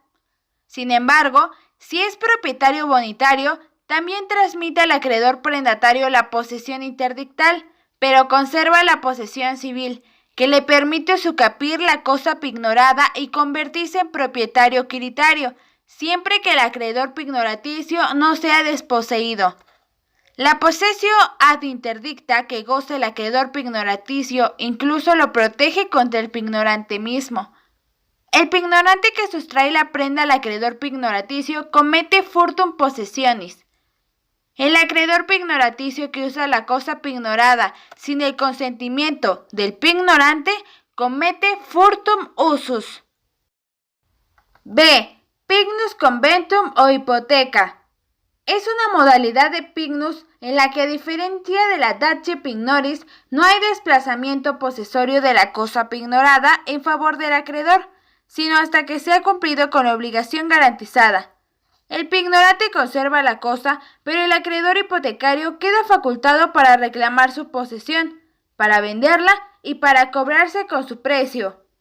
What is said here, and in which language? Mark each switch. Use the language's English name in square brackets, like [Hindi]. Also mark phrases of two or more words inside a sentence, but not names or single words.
[Spanish] Sin embargo, si es propietario bonitario, también transmite al acreedor prendatario la posesión interdictal, pero conserva la posesión civil, que le permite usucapir la cosa pignorada y convertirse en propietario quiritario, siempre que el acreedor pignoraticio no sea desposeído. La [Latin] posesio ad interdicta [Spanish] que goza el acreedor pignoraticio incluso lo protege contra el pignorante mismo. El pignorante que sustrae la prenda al acreedor pignoraticio comete [Latin] furtum possessionis. [Spanish] El acreedor pignoraticio que usa la cosa pignorada sin el consentimiento del pignorante comete [Latin] furtum usus. [Spanish] B. [Latin] Pignus conventum [Spanish] o hipoteca. Es una modalidad de pignus en la que, a diferencia de la [Latin] datie pignoris, [Spanish] no hay desplazamiento posesorio de la cosa pignorada en favor del acreedor, sino hasta que sea cumplido con la obligación garantizada. El pignorante conserva la cosa, pero el acreedor hipotecario queda facultado para reclamar su posesión, para venderla y para cobrarse con su precio.